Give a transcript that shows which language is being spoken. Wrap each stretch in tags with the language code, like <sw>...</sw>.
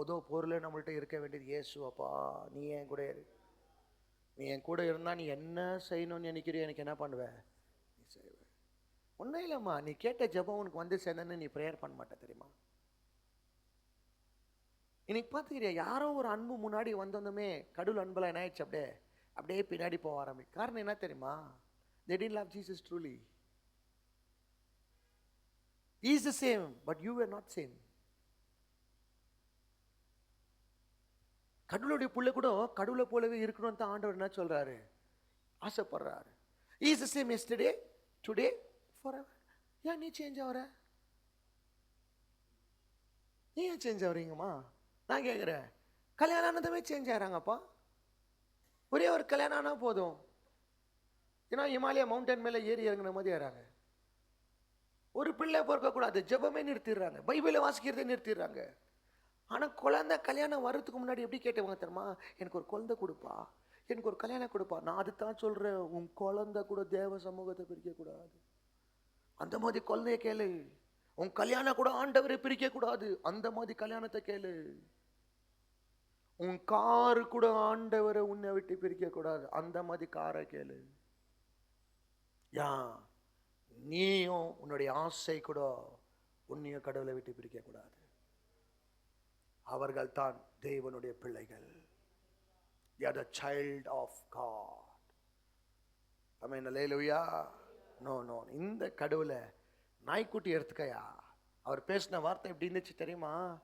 <ta>பொருளை நம்மள்ட்ட இருக்க வேண்டியது இயேசு. அப்பா நீ என் கூட இரு, நீ என் கூட இருந்தா நீ என்ன செய்யணும்னு நினைக்கிறியோ எனக்கு என்ன பண்ணுவேன், நீ செய்வ. ஒன்றும் இல்லைம்மா, நீ கேட்ட ஜெபம் உனக்கு வந்து சேர்ந்தன்னு நீ ப்ரேயர் பண்ண மாட்ட தெரியுமா? இன்னைக்கு பார்த்துக்கிறியா, யாரோ ஒரு அன்பு முன்னாடி வந்தோந்துமே கடவுள் அன்புல என்ன ஆயிடுச்சு, அப்படியே அப்படியே பின்னாடி போக ஆரம்பி. காரணம் என்ன தெரியுமா?</ta> <en>They didn't love Jesus truly. He is the same, but you were not same.</en> <ta>கடவுளுடைய புள்ள கூட கடவுளை போலவே இருக்கணும்னு தான் ஆண்டவர் என்ன சொல்றாரு, ஆசைப்படுறாரு.</ta> <en>He is the same yesterday, today, forever.</en> <ta>ஏன் நீ சேஞ்ச் ஆகுற? நீ ஏன் சேஞ்ச் ஆகுறீங்கம்மா? நான் கேட்குறேன், கல்யாணம் ஆனதுமே சேஞ்ச் ஆகிறாங்கப்பா. ஒரே ஒரு கல்யாணம் ஆனால் போதும், ஏன்னா இமாலயா மவுண்டன் மேலே ஏறி இறங்குன மாதிரி ஏறாங்க. ஒரு பிள்ளை பிறக்கக்கூடாது, ஜெபமே நிறுத்திடுறாங்க, பைபிளை வாசிக்கிறதே நிறுத்திடுறாங்க. ஆனால் குழந்தை கல்யாணம் வர்றதுக்கு முன்னாடி எப்படி கேட்டவங்க தெரியுமா? எனக்கு ஒரு குழந்தை கொடுப்பா, எனக்கு ஒரு கல்யாணம் கொடுப்பா. நான் அதுதான் சொல்கிறேன், உன் குழந்தை கூட தேவ சமூகத்தை பிரிக்கக்கூடாது. அந்த மாதிரி குழந்தைய கேளு. உன் கல்யாணம் கூட ஆண்டவரை பிரிக்கக்கூடாது, அந்த மாதிரி கல்யாணத்தை கேளு. உன் காரு கூட ஆண்டவரை உன்னை விட்டு பிரிக்கக்கூடாது, அந்த மாதிரி காரை கேளு. யா நீயும் உன்னுடைய ஆசை கூட உன்னையும் கடவுளை விட்டு பிரிக்கக்கூடாது. அவர்கள் தான் தேவனுடைய பிள்ளைகள்.</ta> <en>They are the child of God.</en> <ta>Amen, hallelujah. No no, இந்த கடவுளை நாய்க்குட்டி எடுத்துக்கையா. அவர் பேசின வார்த்தை எப்படி இருந்துச்சு தெரியுமா?</ta>